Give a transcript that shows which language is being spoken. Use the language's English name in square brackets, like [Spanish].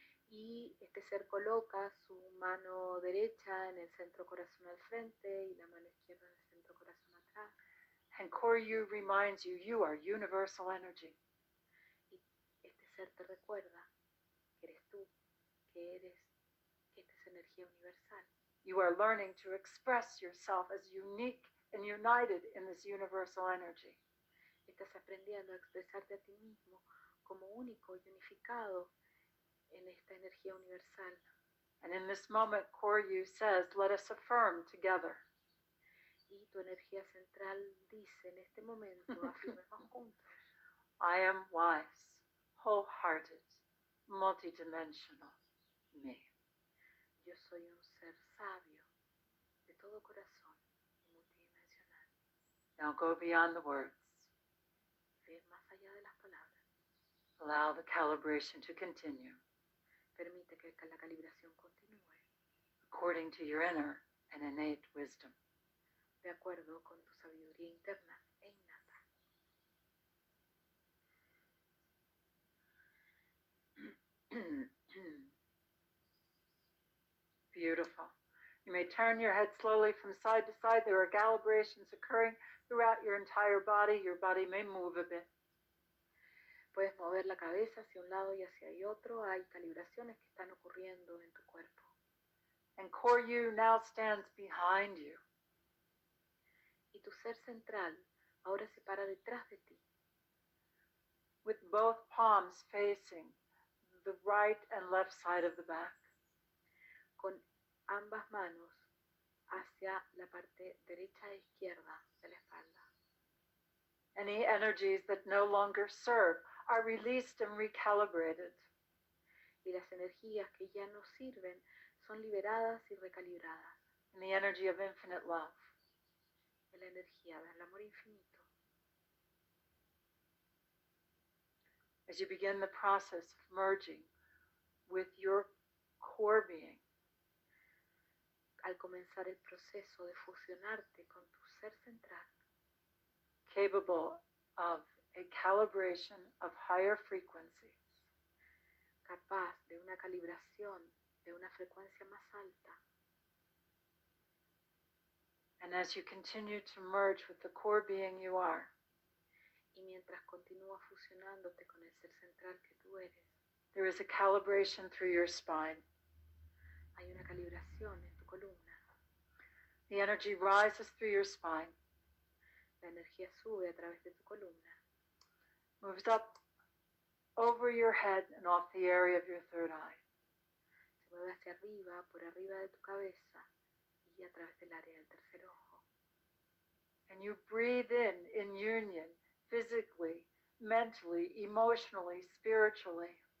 [Spanish] Y este ser coloca su mano derecha en el centro corazón al frente y la mano izquierda en el centro corazón atrás. [English] And core you reminds you, you are universal energy. [Spanish] Y este ser te recuerda que eres tú, que esta es energía universal. [English] You are learning to express yourself as unique and united in this universal energy. [Spanish] Estás aprendiendo a expresarte a ti mismo como único y unificado en esta energía universal. [English] And in this moment, core you says, let us affirm together. [Spanish] Y tu energía central dice en este momento, afirmemos juntos. [English] I am wise, wholehearted, multidimensional me. [Spanish] Yo soy un ser sabio, de todo corazón y multidimensional. [English] Now go beyond the words. [Spanish] Ir más allá de las palabras. [English] Allow the calibration to continue. [Spanish] Permite que la calibración continúe. [English] According to your inner and innate wisdom. [Spanish] De acuerdo con tu sabiduría interna e innata. [English] Beautiful. You may turn your head slowly from side to side. There are calibrations occurring throughout your entire body. Your body may move a bit. [Spanish] Puedes mover la cabeza hacia un lado y hacia el otro. Hay calibraciones que están ocurriendo en tu cuerpo. [English] And core you now stands behind you. [Spanish] Y tu ser central ahora se para detrás de ti. [English] With both palms facing the right and left side of the back. [Spanish] Con ambas manos hacia la parte derecha e izquierda de la espalda. [English] Any energies that no longer serve are released and recalibrated. [Spanish] Y las energías que ya no sirven son liberadas y recalibradas. [English] In the energy of infinite love. [Spanish] En la energía del amor infinito. [English] As you begin the process of merging with your core being. [Spanish] Al comenzar el proceso de fusionarte con tu ser central. [English] Capable of a calibration of higher frequencies. [Spanish] Capaz de una calibración de una frecuencia más alta. [English] And as you continue to merge with the core being you are. [Spanish] Y mientras continúas fusionándote con el ser central que tú eres. [English] There is a calibration through your spine. [Spanish] Hay una calibración en tu columna. [English] The energy rises through your spine. [Spanish] La energía sube a través de tu columna. [English] Moves up over your head and off the area of your third eye. [Spanish] Se mueve hacia arriba, por arriba de tu cabeza y a través del área del tercer ojo. [English] And you breathe in union, physically, mentally, emotionally, spiritually.